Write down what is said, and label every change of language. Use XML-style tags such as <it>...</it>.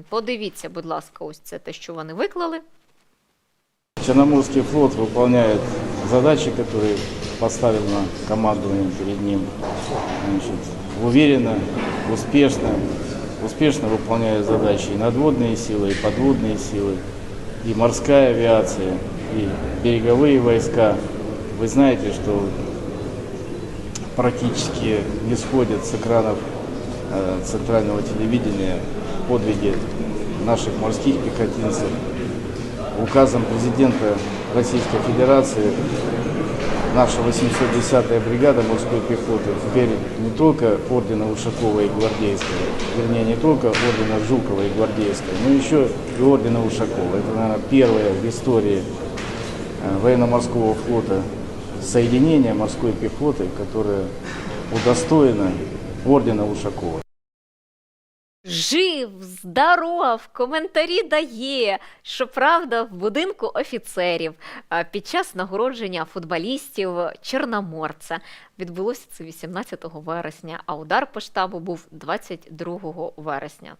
<uk>Подивіться, будь ласка, ось це те, що вони виклали.</uk> <ru>Черноморский флот выполняет задачи, которые поставлено командованием перед ним. Значит, уверенно, успешно выполняет задачи и надводные силы, и подводные силы, и морская авиация, и береговые войска. Вы знаете, что практически не сходят с экранов центрального телевидения подвиги наших морских пехотинцев. Указом президента Российской Федерации наша 810-я бригада морской пехоты теперь не только ордена Ушакова и Гвардейского, вернее не только ордена Жукова и Гвардейского, но еще и ордена Ушакова. Это, наверное, первое в истории военно-морского флота соединение морской пехоты, которое удостоено ордена Ушакова.</ru> <uk>Жив, здоров, коментарі дає. Щоправда, в будинку офіцерів під час нагородження футболістів Чорноморця. Відбулося це 18 вересня, а удар по штабу був 22 вересня.</uk>